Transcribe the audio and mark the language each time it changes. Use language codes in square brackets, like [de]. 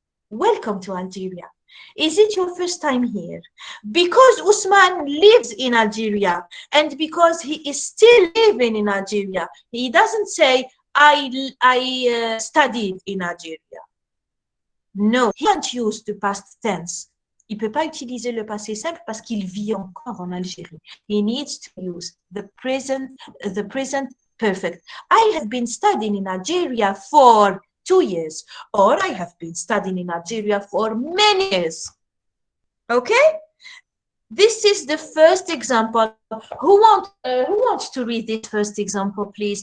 [en] Welcome to Algeria. Is it your first time here? Because Usman lives in Algeria and because he is still living in Algeria, he doesn't say, I studied in Algeria. No, he can't use the past tense. [fr] Il ne peut pas utiliser le passé simple parce qu'il vit encore en Algérie. [en] He needs to use the present perfect. I have been studying in Algeria for 2 years, or I have been studying in Algeria for many years. Okay? This is the first example. Who wants to read this first example, please?